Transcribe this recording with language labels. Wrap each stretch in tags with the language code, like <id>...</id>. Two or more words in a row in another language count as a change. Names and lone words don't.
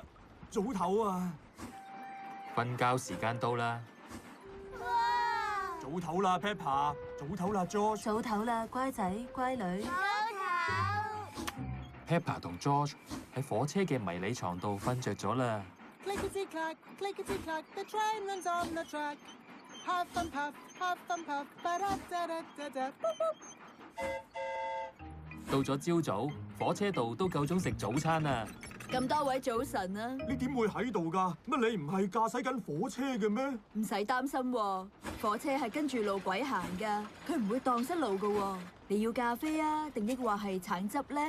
<yue>早唞啊！瞓覺時間到啦。哇！早唞啦 ，Peppa， 早唞啦 ，George。早唞啦，乖仔乖女。早唞。 Peppa 同 George 喺火車嘅迷你床度瞓着咗啦。</yue> <en>Clickety clack, clickety clack, the train runs on the track. Huff and puff, ba-da-da-da-da-da. Boop boop.</en> <yue>到咗朝早，火車度都夠鐘食早餐啦。咁多位早晨啊！你點會喺度㗎？乜你唔係駕駛緊火車嘅咩？唔使擔心喎，火車係跟住路軌行㗎，佢唔會蕩失路㗎喎。你要咖啡啊，定抑或係橙汁咧？</yue>